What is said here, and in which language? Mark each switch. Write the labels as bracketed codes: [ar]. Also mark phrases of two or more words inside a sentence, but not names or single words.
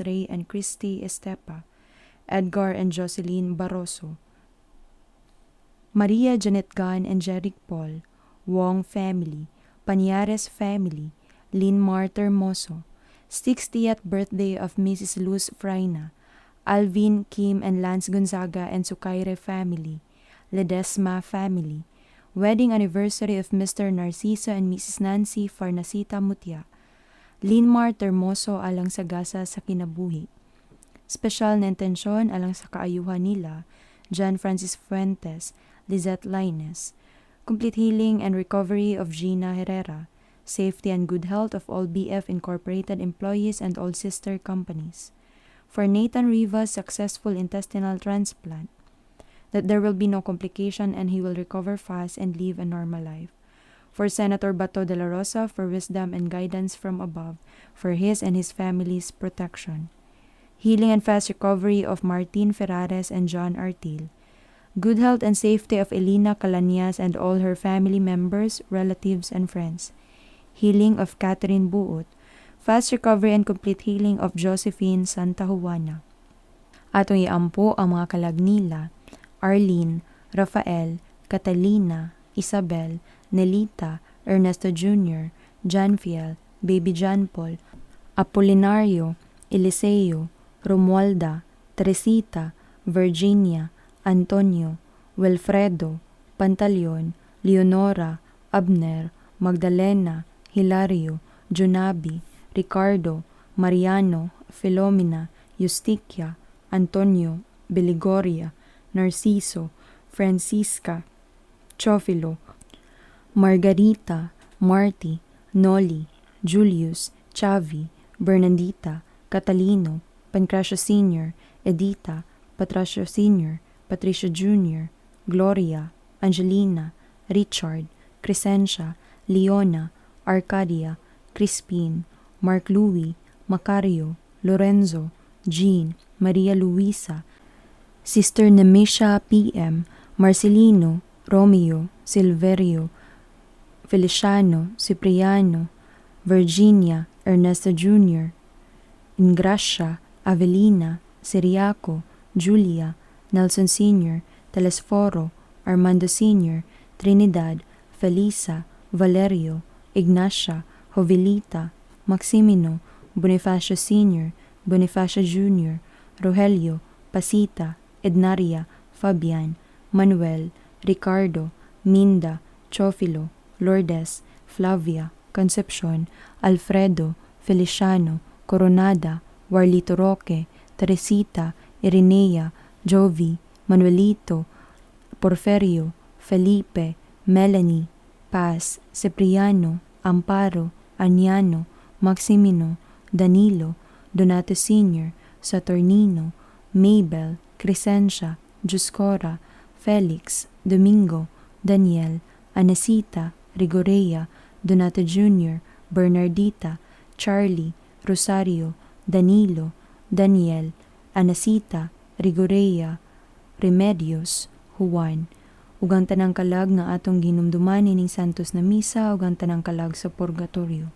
[en] Ray and Christy Estepa, Edgar and Jocelyn Barroso, Maria Janet Gan and Jeric Paul, Wong Family, Paniares Family, Lynn Marter Moso, 60th birthday of Mrs. Luz Fraina, Alvin, Kim and Lance Gonzaga and Sukaire Family, Ledesma Family, wedding anniversary of Mr. Narciso and Mrs. [ceb] Nancy Farnasita Mutia, Linmar Termoso alang sa gasa sa kinabuhi. Special na intensyon alang sa kaayuhan nila, John Francis Fuentes, Lizette Laines, [en] complete healing and recovery of Gina Herrera, safety and good health of all BF Incorporated employees and all sister companies. For Nathan Rivas' successful intestinal transplant, that there will be no complication and he will recover fast and live a normal life. For Senator Bato de la Rosa, for wisdom and guidance from above, for his and his family's protection. Healing and fast recovery of Martin Ferrares and John Artil. Good health and safety of Elena Calanias and all her family members, relatives, and friends. Healing of Catherine Buot. Fast recovery and complete healing of Josephine Santa Juana. [ceb] Atong iampo ang mga kalag nila, Arlene, Rafael, Catalina, Isabel, Nelita, Ernesto Jr., Janfiel, Baby John Paul, Apolinario, Eliseo, Romualda, Teresita, Virginia, Antonio, Wilfredo, Pantaleon, Leonora, Abner, Magdalena, Hilario, Junabi, Ricardo, Mariano, Filomena, Justicia, Antonio, Beligoria, Narciso, Francisca, Chofilo, Margarita, Marty, Noli, Julius, Chavi, Bernandita, Catalino, Pancracio Sr., Edita, Patracio Sr., Patricia Jr., Gloria, Angelina, Richard, Crescencia, Leona, Arcadia, Crispin, Mark Louie, Macario, Lorenzo, Jean, Maria Luisa, Sister Nemesia PM, Marcelino, Romeo, Silverio, Feliciano, Cipriano, Virginia, Ernesto Jr., Ingracia, Avelina, Siriaco, Julia, Nelson Sr., Telesforo, Armando Sr., Trinidad, Felisa, Valerio, Ignacia, Jovelita, Maximino, Bonifacio Sr., Bonifacio Jr., Rogelio, Pasita, Ednaria, Fabian, Manuel, Ricardo, Minda, Chofilo, Lourdes, Flavia, Concepcion, Alfredo, Feliciano, Coronada, Warlito Roque, Teresita, Irenea, Jovi, Manuelito, Porferio, Felipe, Melanie, Paz, Cipriano, Amparo, Aniano, Maximino, Danilo, Donato Sr., Saturnino, Mabel, Crescencia, Juscora, Felix, Domingo, Daniel, Anesita, Rigorea, Donato Jr., Bernardita, Charlie, Rosario, Danilo, Daniel, Anesita, Rigorea, Remedios, Juan, ug ang tanang kalag nga atong ginumduman ining santos na misa ug ang tanang kalag sa purgatorio.